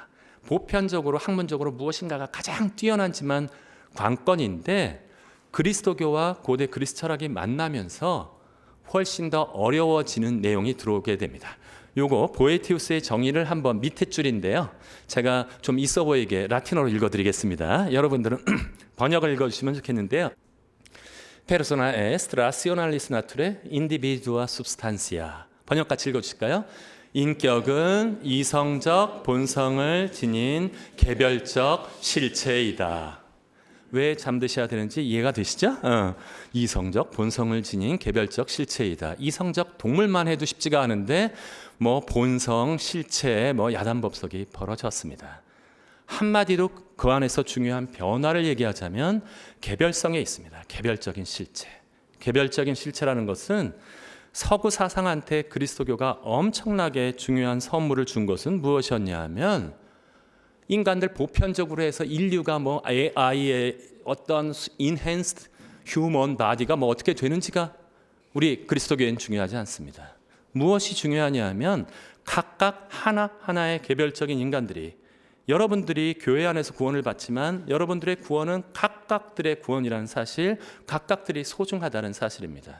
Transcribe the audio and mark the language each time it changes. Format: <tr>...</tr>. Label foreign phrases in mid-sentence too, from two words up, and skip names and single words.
<ko>보편적으로 학문적으로 무엇인가가 가장 뛰어난지만 관건인데 그리스도교와 고대 그리스 철학이 만나면서 훨씬 더 어려워지는 내용이 들어오게 됩니다. 요거 보에티우스의 정의를 한번 밑에 줄인데요. 제가 좀 있어 보이게 라틴어로 읽어드리겠습니다. 여러분들은 번역을 읽어주시면 좋겠는데요.</ko> <la>Persona est rationalis naturae individua substantia.</la> <ko>번역같이 읽어주실까요? 인격은 이성적 본성을 지닌 개별적 실체이다. 왜 잠드셔야 되는지 이해가 되시죠? 이성적 본성을 지닌 개별적 실체이다. 이성적 동물만 해도 쉽지가 않은데 뭐 본성, 실체, 뭐 야단법석이 벌어졌습니다. 한마디로 그 안에서 중요한 변화를 얘기하자면 개별성에 있습니다. 개별적인 실체. 개별적인 실체라는 것은 서구 사상한테 그리스도교가 엄청나게 중요한 선물을 준 것은 무엇이었냐 하면 인간들 보편적으로 해서 인류가 뭐 AI의 어떤</ko> <en>enhanced human body</en> <ko>가 뭐 어떻게 되는지가 우리 그리스도교에는 중요하지 않습니다. 무엇이 중요하냐 하면 각각 하나하나의 개별적인 인간들이 여러분들이 교회 안에서 구원을 받지만 여러분들의 구원은 각각들의 구원이라는 사실, 각각들이 소중하다는 사실입니다.</ko>